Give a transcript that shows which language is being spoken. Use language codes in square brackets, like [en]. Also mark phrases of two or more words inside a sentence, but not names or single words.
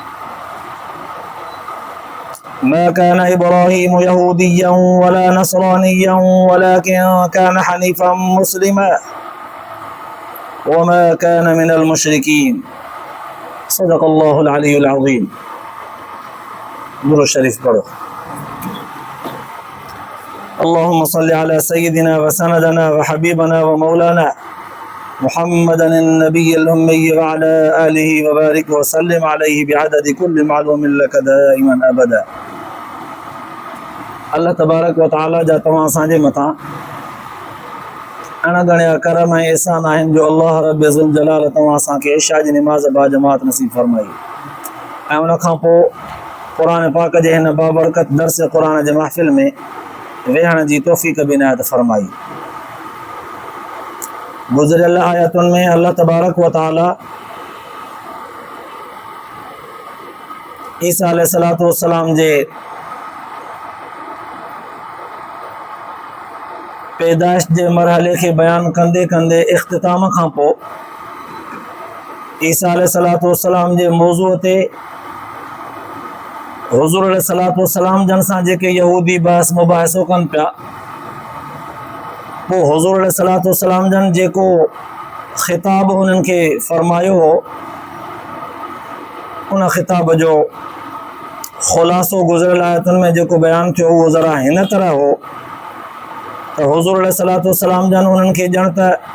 [ar] ما كان إبراهيم يهوديا ولا نصرانيا ولكن كان حنيفا مسلما وما كان من المشركين. صدق الله العلي العظيم. [sd] दुरूद शरीफ पढ़ो। [ar] اللهم صل على سيدنا وسندنا وحبيبنا ومولانا محمد النبي الأمي وعلى آله وبارك وسلم عليه بعدد كل معلوم لك دائما أبدا. الله تبارك وتعالى [sd] जा तव्हां असांजे मथां अणगणिया करम ऐं एहसान आहिनि जो अल्लाह [ar] رب ذو الجلال [sd] तव्हां असांखे इशा जी निमाज़ बाजमात नसीब फरमाई ऐं उन खां पोइ क़ुरान पाक जे हिन बाबरकत दर्स क़ुरान जे महफ़िल में वेहण जी तौफ़ीक़ बि इनायत फरमाई। गुज़िरियल आयतुनि में [ar] الله تبارك وتعالى [sd] ईसा [ar] عليه الصلاة والسلام [sd] जे पैदाइश जे मरहले खे बयान कंदे कंदे इख्तिताम खां पोइ ईसा [ar] عليه الصلاة والسلام [sd] जे मौज़ूअ ते हुज़ूर [ar] عليه الصلاة والسلام [sd] जन सां जेके यहूदी बहस मुबाहिसो कनि पिया, पोइ हुज़ूर [ar] عليه الصلاة والسلام [sd] जन जेको ख़िताब उन्हनि खे फ़रमायो हो उन ख़िताब जो ख़ुलासो गुज़िरियल आयतुनि में जेको बयानु थियो उहो ज़रा हिन तरह हो त हुज़ूर अलैहिस्सलातु वस्सलाम जन उन्हनि खे ॼण त